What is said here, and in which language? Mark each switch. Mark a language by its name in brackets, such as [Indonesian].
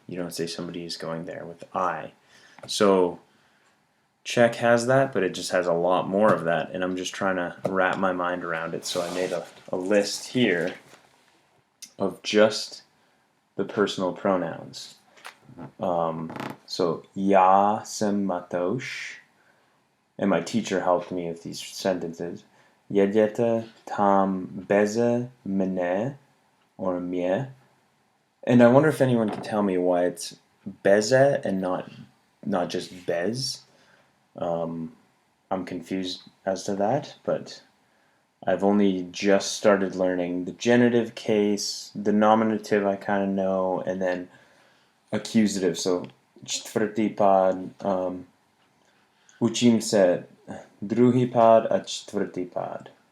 [English] You don't say somebody is going there with I. So Czech has that, but it just has a lot more of that, and I'm just trying to wrap my mind around it. So I made a list here of just the personal pronouns. So [Czech] já jsem Matouš, [English] and my teacher helped me with these sentences. [Czech] Jedete tam beze mne, [English] or [Czech] mě. [English] And I wonder if anyone can tell me why it's beze and not just bez. I'm confused as to that, but I've only just started learning the genitive case, the nominative I kind of know, and then accusative. [Czech] So čtvrtý pád, učím se druhý pád a čtvrtý pád.